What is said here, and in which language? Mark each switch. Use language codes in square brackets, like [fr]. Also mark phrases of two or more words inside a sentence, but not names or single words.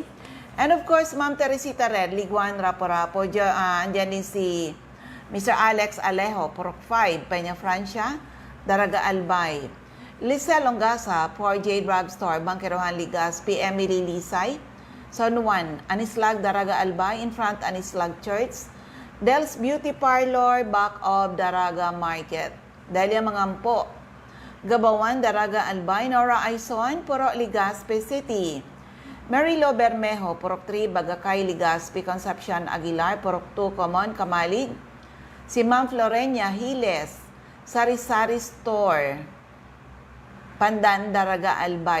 [en] And of course, Ma'am Teresita Red, Liguan, Rapo-Rapo. [tl] Andyan din si Mr. Alex Alejo, Purok 5, Peña Francia, Daraga Albay. Lisel Longasa, 4J Drugstore, Bangkerohan Legazpi, Emily Lisay, Son 1, Anislag, Daraga Albay, [en] in front Anislag Church, Del's Beauty Parlor, back of Daraga Market. [tl] Delia Mangampo, Gabawan, Daraga Albay, Nora Aison, Purok Legazpi City. Marilo Bermejo, Purok 3, Bagakay, Legazpi, Concepcion Aguilar, Purok 2, Common, Kamalig. Si Ma'am Florenia Hiles, Sari-Sari Store, Pandan, Daraga Albay.